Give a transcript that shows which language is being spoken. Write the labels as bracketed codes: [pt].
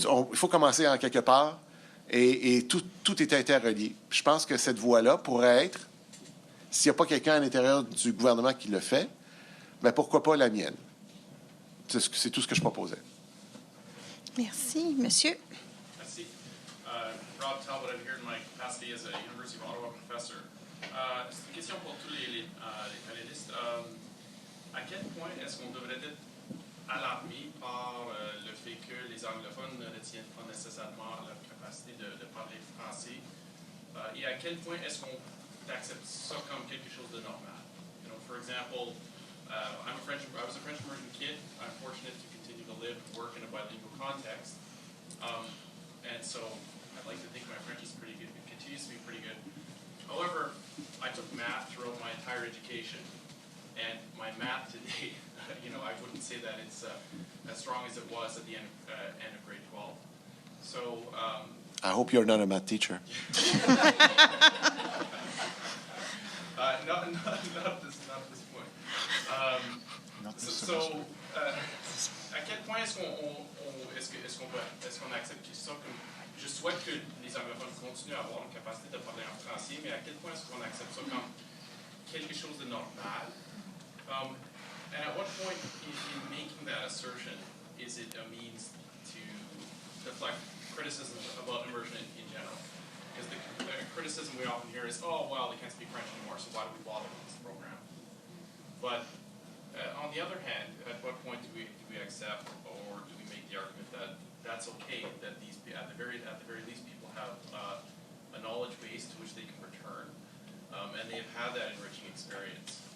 [fr] Il faut commencer en quelque part et tout est interrelié. Je pense que cette voie-là pourrait être, s'il n'y a pas quelqu'un à l'intérieur du gouvernement qui le fait, pourquoi pas la mienne? C'est tout ce que je proposais. Merci. Monsieur? Merci. [en] Rob Talbot, I'm here in my capacity as a University of Ottawa professor. [fr] C'est une question pour tous les panélistes. À quel point est-ce qu'on devrait être alarmé par le fait que les anglophones ne tiennent pas nécessairement leur capacité de parler français? Et à quel point est-ce qu'on accepte ça comme quelque chose de normal? [en] You know, for example, I was a French immersion kid. I'm fortunate to continue to live and work in a bilingual context. And so I'd like to think my French is pretty good. It continues to be pretty good. However, I took math throughout my entire education. And my math today, I wouldn't say that it's as strong as it was at the end of grade 12. So... I hope you're not a math teacher. Not at this point. [fr] À quel point est-ce qu'on accepte ça comme... Je souhaite que les anglophones continuent à avoir une capacité de parler en français, mais à quel point est-ce qu'on accepte ça comme quelque chose de normal? [en] And at what point in making that assertion is it a means to deflect criticism about immersion in general? Because the criticism we often hear is, oh, well, they can't speak French anymore, so why do we bother with this program? But on the other hand, at what point do we accept, or do we make the argument that that's okay, that these, at the very least, people have a knowledge base to which they can return, and they've had that enriching experience?